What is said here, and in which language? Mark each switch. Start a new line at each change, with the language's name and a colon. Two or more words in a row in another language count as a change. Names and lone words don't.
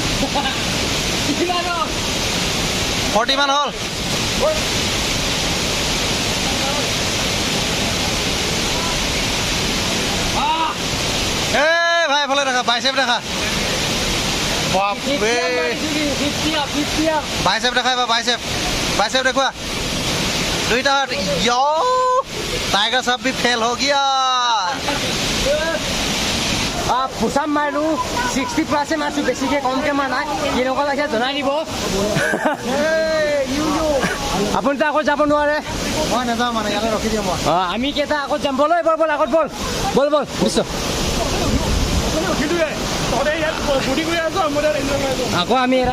Assamese: 40 মান হ'ল ভাই এফালে দেখা বাইচেপ দেখা বাপৰে বাইচেপ দেখা এবাৰ বাইচেপ দেখুৱা দুইটা হাত
Hindi: टाइगर साहब भी फेल हो गया
Assamese: পুচাপ মাৰিলোঁ 60+ মাৰিছোঁ বেছিকৈ কমকৈ মাৰা নাই কেনেকুৱা লাগিছে জনাই দিব আপুনিতো আগত যাব নোৱাৰে মই নাযাওঁ মানে ইয়াতে ৰখি দিওঁ মই আমি কেইটা আগত যাম বল এইবাৰ বল আগত বল বুজিছ আকৌ আমি এৰান